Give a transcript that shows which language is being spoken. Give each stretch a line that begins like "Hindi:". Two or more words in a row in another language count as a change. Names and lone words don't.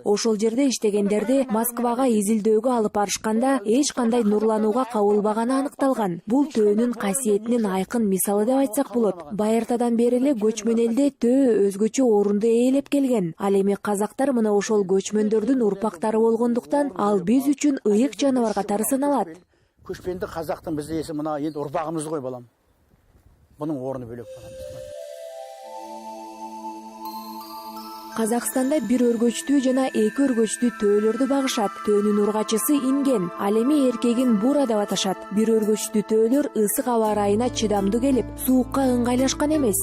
Kyrgyz: Ошол жерде иштегендерди Москвага изилдөөгө алып барышканда эч кандай нурланууга кабылбаганы аныкталган. Бул төөнүн касиетинин айкын мисалы деп айтсак болот. Байыртадан бери эле көчмөн элде төө өзгөчө орунду ээлеп келген. Ал эми казактар мына ошол көчмөндөрдүн урпактары болгондуктан ал биз үчүн ыйык жаныбар катары саналат.
Kazakh: көшпенді қазақтың бізде есі мына енді ұрпағымыз ғой балам. Бұның орны бөлек балам.
Kyrgyz: Казакстанда бир өргөчтүү жана эки өргөчтүү төөлөрдү багышат. Төөнүн ургачысы инген, ал эми эркегин бура деп аташат. Бир өргөчтүү төөлөр ысык аба ырайына чыдамдуу келип, суукка ыңгайлашкан эмес.